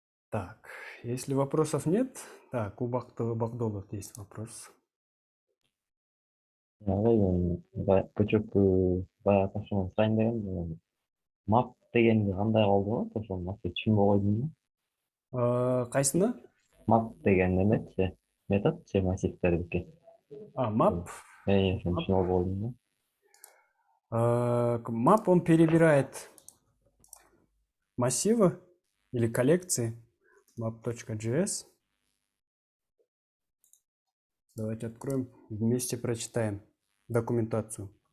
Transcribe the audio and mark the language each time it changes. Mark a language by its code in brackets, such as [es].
[ru] Так, если вопросов нет, так, у Багдолов есть вопрос. [ky] Көчөк баягы тапшырманы сурайын дегем. Map дегенди кандай калды болот? Ошол мапты түшүнбөй койдум да. Кайсыны? Map деген эметчи, методчу массивтердики. Map? Ошону түшүнүп койдум да. [ru] Map, он перебирает массивы или коллекции. Map.js. Давайте откроем, вместе прочитаем документацию.